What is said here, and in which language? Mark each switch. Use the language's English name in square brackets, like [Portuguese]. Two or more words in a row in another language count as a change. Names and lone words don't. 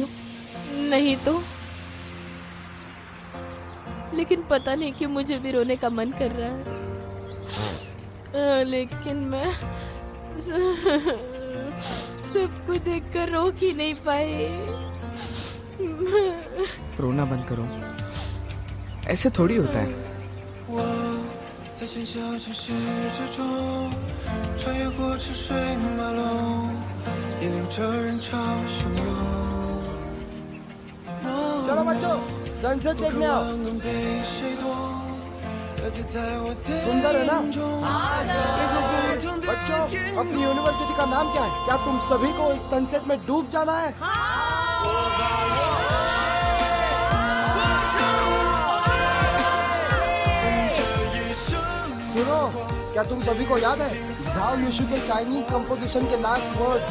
[Hindi] नहीं तो, लेकिन पता नहीं क्यों मुझे भी रोने का मन कर रहा है। लेकिन मैं सबको देखकर रोक ही नहीं पाई। रोना बंद करो, ऐसे थोड़ी होता है। [Chinese] 我在喧嚣城市之中，穿越过车水马龙，引领着人潮汹涌。 [Hindi] चलो बच्चों, सनसेट देखने आओ। [Chinese] 能被谁懂？了解在我的 [Hindi] सुंदर है ना? [Chinese] 眼中，一个不同的 [Hindi] बच्चों, [Chinese] 天 [Hindi] अपनी [Chinese] 空。 [Hindi] यूनिवर्सिटी का नाम क्या है? क्या तुम सभी को इस सनसेट में डूब जाना है? सुनो, क्या तुम सभी को याद है झाओ युशु के [English] Chinese composition [Hindi] के [English] last word?